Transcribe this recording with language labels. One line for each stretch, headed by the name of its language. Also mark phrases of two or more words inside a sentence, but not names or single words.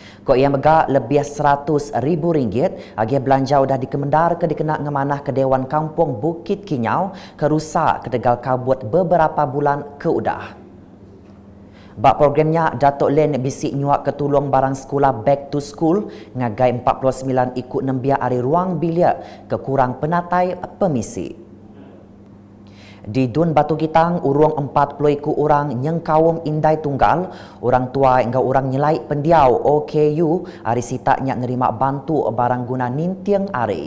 Iban: Kok ia megak lebih RM100,000 agi belanja dah dikemendar ke dikena ngemanah ke Dewan Kampung Bukit Kinyau kerusak ketegal kabut beberapa bulan ke udah. Bak programnya Datuk Len bisik nyuak ketulung barang sekolah
English: back to school
Iban: ngagai 49 ikut nembia hari ruang bilik kekurang penatai pemisi. Di Dun Batu Gitang, urung 40 ikut orang nyengkawum indai tunggal, orang tua hingga orang nyelai pendiau OKU hari sitaknya nerima bantu barang guna nintiang hari.